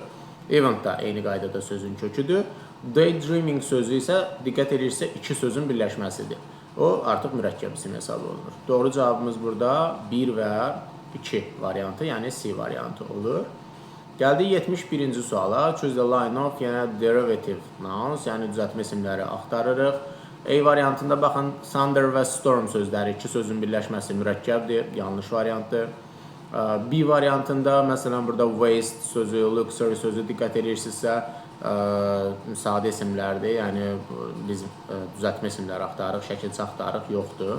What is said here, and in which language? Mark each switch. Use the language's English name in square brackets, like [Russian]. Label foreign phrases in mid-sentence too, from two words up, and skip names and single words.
[Azerbaijani] Event da eyni qaydada sözün köküdür. Daydreaming sözü isə diqqət edirsə iki sözün birləşməsidir. O artıq mürəkkəb isim hesab olunur. Doğru cavabımız burada 1 və 2 variantı, yəni C variantı olur. Gəldik 71-ci suala. [English] Choose the line of, [Azerbaijani] yəni [English] derivative nouns, [Azerbaijani] yəni düzəltmə isimləri axtarırıq. A variantında baxın, thunder və storm sözləri, iki sözün birləşməsi mürəkkəbdir, yanlış variantdır. B variantında, məsələn, burada waste sözü, luxury sözü diqqət edirsinizsə, sadə isimlərdir, yəni biz düzəltmə isimləri axtarırıq, şəkilçi axtarırıq, yoxdur.